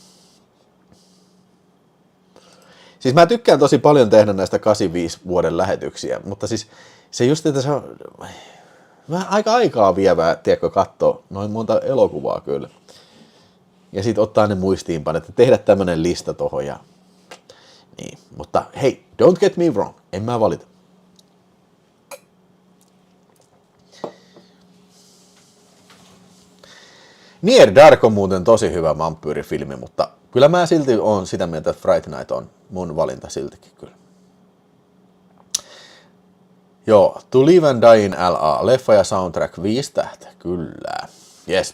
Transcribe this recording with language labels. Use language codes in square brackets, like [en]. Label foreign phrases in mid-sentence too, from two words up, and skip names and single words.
[fi] Siis mä tykkään tosi paljon tehdä näistä 85 vuoden lähetyksiä, mutta siis se just, että se on vähän aika aikaa vievää, tiedätkö, katsoa noin monta elokuvaa kyllä. Ja sit ottaa ne muistiinpanot, että tehdä tämmönen lista tohon ja niin. Mutta hei, [en] don't get me wrong, [fi] en mä valita. Near Dark on muuten tosi hyvä vampyyrifilmi, mutta kyllä mä silti oon sitä mieltä, että Friday Night on mun valinta siltikin kyllä. Joo, To Live and Die in LA, leffa ja soundtrack 5 tähteä, kyllä. Yes.